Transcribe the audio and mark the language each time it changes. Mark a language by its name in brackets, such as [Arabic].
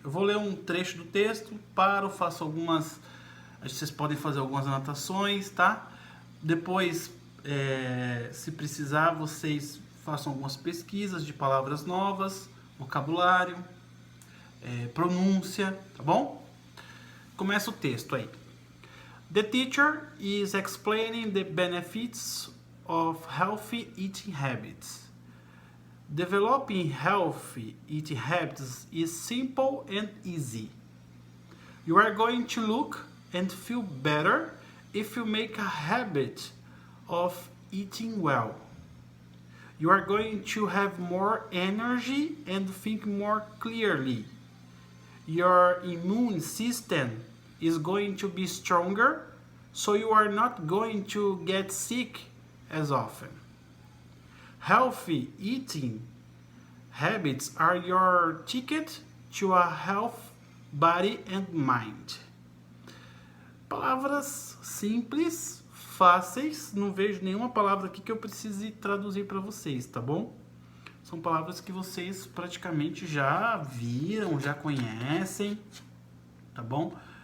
[Portuguese] Eu vou ler um trecho do texto, faço algumas... Vocês podem fazer algumas anotações, tá? Depois, se precisar, vocês façam algumas pesquisas de palavras novas, vocabulário, pronúncia, tá bom? Começa o texto aí. [English] The teacher is explaining the benefits of healthy eating habits. Developing healthy eating habits is simple and easy. You are going to look and feel better if you make a habit of eating well. You are going to have more energy and think more clearly. Your immune system is going to be stronger, so you are not going to get sick as often. Healthy eating habits are your ticket to a healthy body and mind. [Portuguese] Palavras simples, fáceis, não vejo nenhuma palavra aqui que eu precise traduzir para vocês, tá bom? São palavras que vocês praticamente já viram, já conhecem, tá bom?